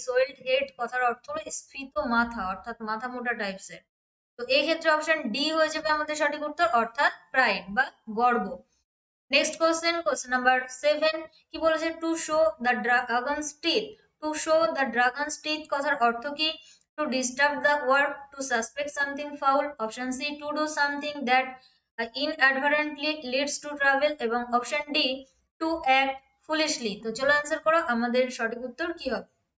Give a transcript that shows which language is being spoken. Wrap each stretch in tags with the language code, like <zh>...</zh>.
<bn>সোয়েলড head কথার অর্থ হলো স্ফীত মাথা অর্থাৎ মাথা মোটা টাইপসের। তো এই ক্ষেত্রে অপশন ডি হয়ে যাবে আমাদের সঠিক উত্তর, অর্থাৎ প্রাইড বা গর্ব। Next question, question number 7। কি বলেছে?</bn> <en>To show the dragon's teeth.</en> <bn>To show the dragons teeth কথার অর্থ কি?</bn> <en>to disturb the work, to suspect something foul, option C to do something that inadvertently leads to trouble, এবং option D to act foolishly.</en> <bn>তো চলো answer করো আমাদের সঠিক উত্তর কি হবে।</bn>